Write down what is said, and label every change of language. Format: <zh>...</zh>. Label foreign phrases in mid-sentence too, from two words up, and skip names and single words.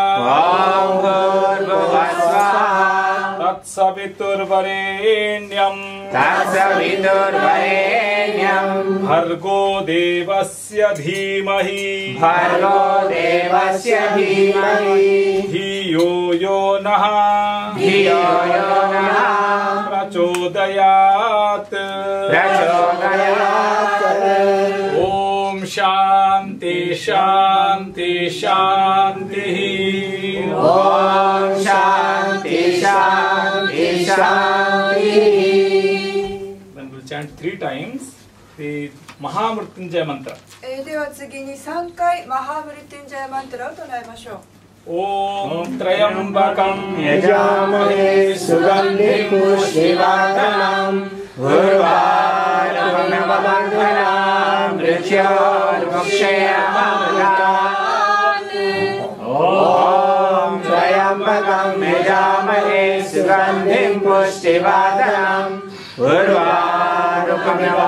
<sa>तत्सवितुर्वरेण्यं भर्गो देवस्य धीमहि धियो यो नः प्रचोदयात् ॐ शान्तिः शान्तिः शान्तिः ॐ शान्तिः शान्तिः शान्तिः.</sa> <en>Then we'll chant 3 times the Mahamrityunjaya mantra.</en> <ja>では次に3回マハムリティンジャヤマントラを唱えましょう。</ja> <sa>ॐ त्र्यम्बकं यजामहे सुगन्धिं पुष्टिवर्धनम् उर्वारुकम् मृत्योर्मुक्षीय मामृतात् ॐ त्र्यम्बकं यजामहे सुगन्धिं पुष्टिवर्धनम् उर्वारुकम्</sa>